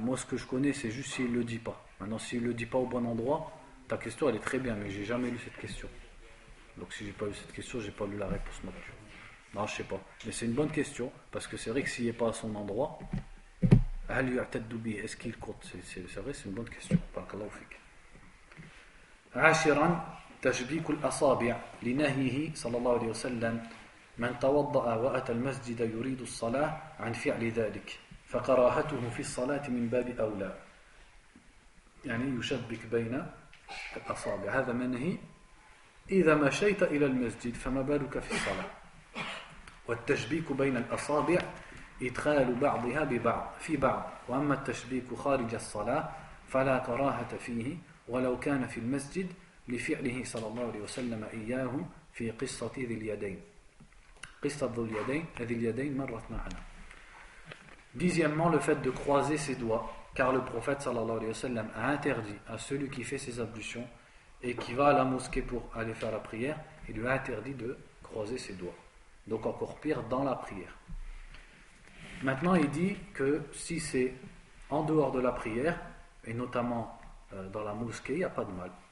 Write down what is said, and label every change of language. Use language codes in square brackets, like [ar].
[fr] Moi ce que je connais c'est juste s'il ne le dit pas. Maintenant s'il ne le dit pas au bon endroit, ta question elle est très bien, mais j'ai jamais lu cette question. Donc si j'ai pas lu cette question, j'ai pas lu la réponse non plus. Non, je sais pas. Mais c'est une bonne question, parce que c'est vrai que s'il n'est pas à son endroit, est-ce qu'il compte? C'est vrai, c'est une bonne question. [ar] Barakallahu fik. عاشرا تشبيك الأصابع لنهيه صلى الله عليه وسلم من توضأ وأتى المسجد يريد الصلاة عن فعل ذلك فكراهته في الصلاة من باب أولى. يعني يشبك بين الأصابع، هذا منهي إذا مشيت إلى المسجد فما بالك في الصلاة. والتشبيك بين الأصابع إدخال بعضها ببعض في بعض، وأما التشبيك خارج الصلاة فلا كراهة فيه ولو كان في المسجد لفعله صلى الله عليه وسلم إياه في قصة ذي اليدين. قصة ذي اليدين مرت معنا. [fr] Dixièmement, le fait de croiser ses doigts, car le prophète sallallahu alayhi wa sallam a interdit à celui qui fait ses ablutions et qui va à la mosquée pour aller faire la prière, il lui a interdit de croiser ses doigts. Donc encore pire, dans la prière. Maintenant, il dit que si c'est en dehors de la prière, et notamment dans la mosquée, il n'y a pas de mal.